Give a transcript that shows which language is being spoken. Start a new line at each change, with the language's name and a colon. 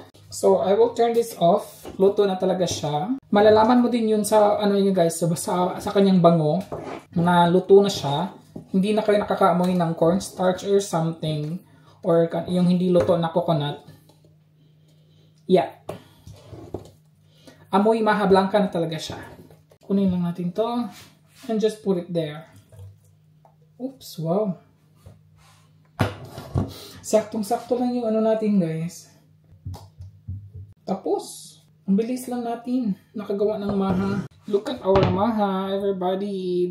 English: So, I will turn this off.
Filipino: Luto na talaga siya. Malalaman mo din yun sa, yun guys, sa kanyang bango, na luto na siya. Hindi na kayo nakakaamoy ng cornstarch
English: or something,
Filipino: or yung hindi luto na coconut. Yeah. Amoy maha blanca na talaga siya. Kunin lang natin to,
English: and just put it there. Oops, wow.
Filipino: Saktong-sakto lang yung natin guys. Tapos, ang bilis lang natin nakagawa ng maha.
English: Look at our maha, everybody.